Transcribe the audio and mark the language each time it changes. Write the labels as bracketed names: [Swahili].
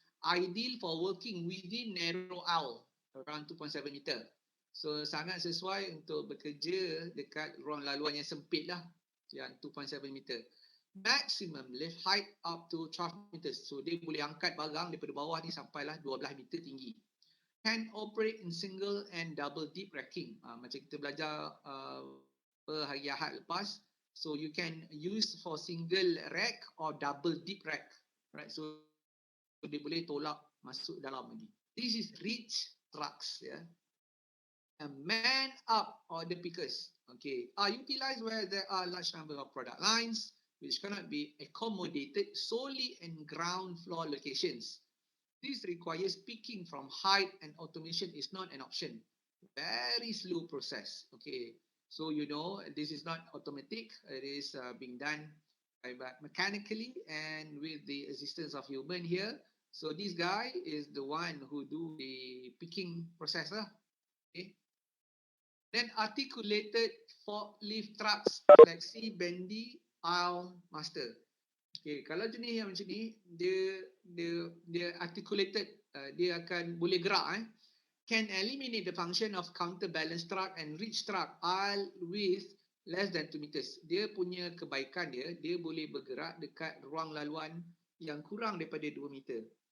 [English] Ideal for working within narrow aisle around 2.7 meter. [Malay] So sangat sesuai untuk bekerja dekat ruang laluan yang sempit lah, yang 2.7 meter. [English] Maximum lift height up to 12 meters. [Malay] So dia boleh angkat barang daripada bawah ni sampailah 12 meter tinggi. [English] Can operate in single and double deep racking. [Malay] Macam kita belajar hari Ahad lepas. [English] So you can use for single rack or double deep rack. Right? [Malay] So dia boleh tolak masuk dalam lagi. [English] This is reach trucks. A man up order pickers. Okay. Are utilized where there are large number of product lines which cannot be accommodated solely in ground floor locations. This requires picking from height and automation is not an option. Very slow process. Okay. So you know this is not automatic. It is being done mechanically and with the assistance of human here. So this guy is the one who do the picking process. Okay. Then articulated forklift trucks, flexi, bendy, aisle master. [Malay] Okay, kalau jenis yang macam ni, dia articulated, dia akan boleh gerak. [English] Can eliminate the function of counterbalance truck and reach truck aisle with less than 2 meters. [Malay] Dia punya kebaikan dia boleh bergerak dekat ruang laluan yang kurang daripada 2 meter.